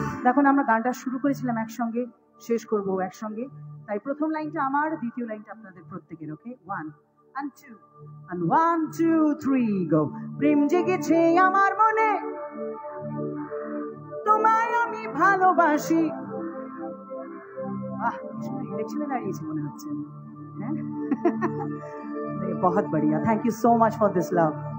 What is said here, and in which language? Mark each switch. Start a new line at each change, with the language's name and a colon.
Bangla: এখন আমরা গানটা শুরু করেছিলাম একসঙ্গে, শেষ করবো একসঙ্গে, তাই প্রথম লাইনটা আমার, দ্বিতীয় লাইনটা আপনাদের প্রত্যেকের।
English: Okay, 1 and 2 and 1 2 3 go।
Bangla: প্রেম জেগেছে আমার মনে, তোমায় আমি ভালোবাসি। ইলেকশনে দাঁড়িয়েছি মনে হচ্ছে, হ্যাঁ?
Hindi: বহুত বড়িয়া,
English: Thank you so much for this love.